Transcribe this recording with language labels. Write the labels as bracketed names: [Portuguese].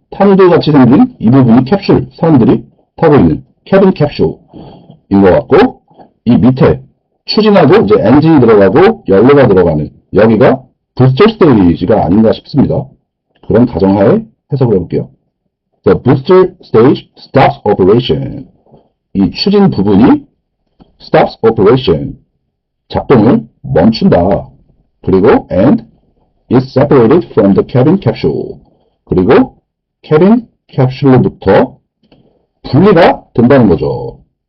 [Korean] 탄두 같이 생긴 이 부분이 캡슐 사람들이 타고 있는 cabin capsule인 것 같고 이 밑에 추진하고 이제 엔진이 들어가고 연료가 들어가는 여기가 booster stage가 아닌가 싶습니다. 그런 가정하에 해석을 해볼게요. [English] The booster stage stops operation. [Korean] 이 추진 부분이 stops operation. 작동을 멈춘다. 그리고 [English] and is separated from the cabin capsule. [Korean] 그리고 cabin capsule로부터 분리가 된다는 거죠.